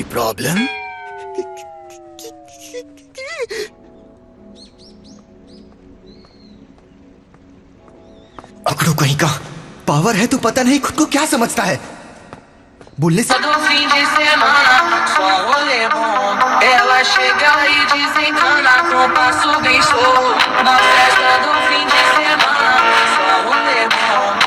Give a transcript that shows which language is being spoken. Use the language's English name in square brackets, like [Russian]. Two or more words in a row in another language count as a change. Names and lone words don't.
[Hindi] प्रॉब्लम? अकड़ू कहीं का। पावर है तो पता नहीं खुद को क्या समझता है। बुल्ले से [Portuguese] Ela chega e desencana com passo bem solto na festa do fim de semana. Só rolê bom.